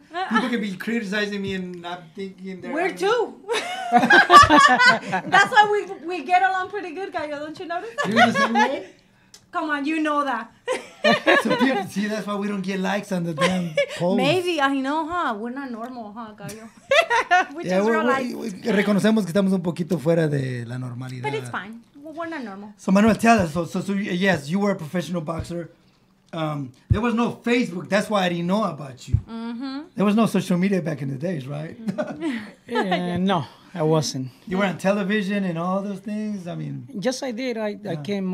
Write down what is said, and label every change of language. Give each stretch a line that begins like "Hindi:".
English: People can be criticizing me and not thinking they're. We're too. That's why we get along pretty good, Gallo. Don't you notice? You're the same way? Come on, you know that. So people, see, that's why we don't get likes on the damn post. Maybe, I know, huh? We're not normal, huh, Gallo? We just realized.
Spanish: Reconocemos que estamos un poquito fuera de la normalidad.
English: But it's fine. We're not normal. So Manuel, tell us. So yes, you were a professional boxer. There was no Facebook. That's why I didn't know about you. There was no social media back in the days, right? No, I wasn't. You were on television and all those things. I mean, Yes, I did. I came.